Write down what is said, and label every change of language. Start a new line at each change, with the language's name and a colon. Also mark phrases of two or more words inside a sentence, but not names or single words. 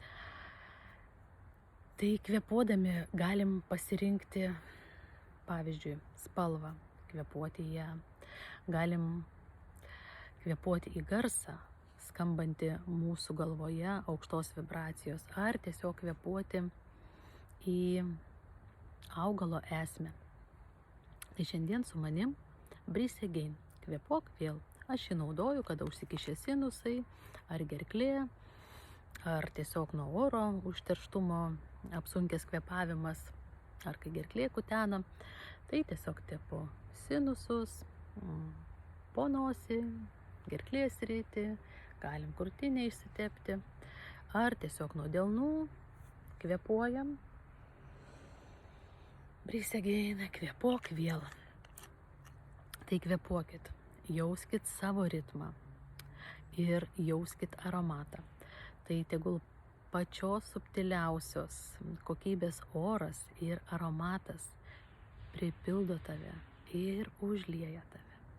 Lithuanian: Tai kvėpuodami galim pasirinkti, pavyzdžiui, spalvą, kvėpuoti ją. Galim kvėpuoti į garsą, skambantį mūsų galvoje aukštos vibracijos, ar tiesiog kvėpuoti į augalo esmę. Tai šiandien su manim
English: breathe again.
Lithuanian: Kvėpuok vėl. Aš jį naudoju, kada užsikišė sinusai, ar gerklė, ar tiesiog nuo oro užterštumo apsunkęs kvėpavimas, ar kai gerklė kutena. Tai tiesiog tepu sinusus, po nosį, gerklės sritį, galim krūtinę išsitepti, ar tiesiog nuo delnų kvėpuojam.
English: Breathe again,
Lithuanian: kvėpuok vėl. Tai kvėpuokit, jauskit savo ritmą ir jauskit aromatą. Tai tegul pačios subtiliausios kokybės oras ir aromatas pripildo tave ir užlieja tave.